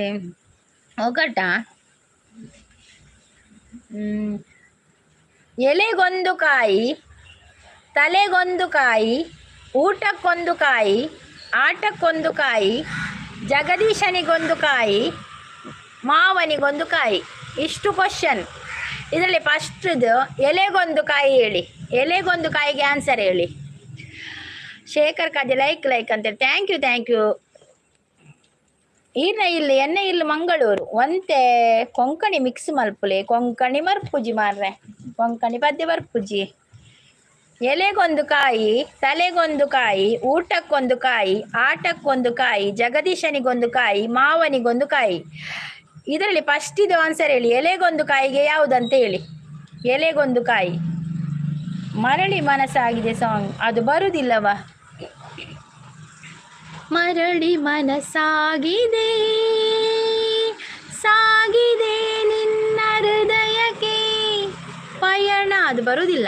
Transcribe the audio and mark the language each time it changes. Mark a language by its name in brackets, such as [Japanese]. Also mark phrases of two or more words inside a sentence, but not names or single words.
[Kannada] ಒಗಟ ಎಲೆಗೊಂದು ಕಾಯಿ, ತಲೆಗೊಂದು ಕಾಯಿ, ಊಟಕ್ಕೊಂದು ಕಾಯಿ, ಆಟಕ್ಕೊಂದು ಕಾಯಿ, ಜಗದೀಶನಿಗೊಂದು ಕಾಯಿ, ಮಾವನಿಗೊಂದು ಕಾಯಿ. ಇಷ್ಟು ಕ್ವಶನ್. ಇದರಲ್ಲಿ ಫಸ್ಟ್ದು ಎಲೆಗೊಂದು ಕಾಯಿ ಹೇಳಿ. ಎಲೆಗೊಂದು ಕಾಯಿಗೆ ಆನ್ಸರ್ ಹೇಳಿ. ಶೇಖರ್ ಕಾದೆ ಲೈಕ್ ಅಂತೇಳಿ. [English] thank you. [Tulu] ಎಣ್ಣೆ ಇಲ್ಲಿ ಮಂಗಳೂರು ಒಂತೆ ಕೊಂಕಣಿ ಮಿಕ್ಸ್ ಮಲ್ಪುಲೆ, ಕೊಂಕಣಿ ಮರ್ಪುಜಿ ಮಾರ್ರೆ, ಕೊಂಕಣಿ ಪದ್ಯ ಬರ್ಪುಜಿ. [Kannada] ಎಲೆಗೊಂದು ಕಾಯಿ, ತಲೆಗೊಂದು ಕಾಯಿ, ಊಟಕ್ಕೊಂದು ಕಾಯಿ, ಆಟಕ್ಕೊಂದು ಕಾಯಿ, ಜಗದೀಶನಿಗೊಂದು ಕಾಯಿ, ಮಾವನಿಗೊಂದು ಕಾಯಿ. ಇದರಲ್ಲಿ ಫಸ್ಟ್ ಇದು ಆನ್ಸರ್ ಹೇಳಿ. ಎಲೆಗೊಂದು ಕಾಯಿಗೆ ಯಾವುದಂತ ಹೇಳಿ. ಎಲೆಗೊಂದು ಕಾಯಿ. ಮರಳಿ ಮನಸ್ಸಾಗಿದೆ ಸಾಂಗ್ ಅದು ಬರುವುದಿಲ್ಲವಾ? ಮರಳಿ ಮನಸ್ಸಾಗಿದೆ ಸಾಗಿದೆ ನಿನ್ನ ಹೃದಯಕ್ಕೆ ಪಯಣ ಅದು ಬರುವುದಿಲ್ಲ.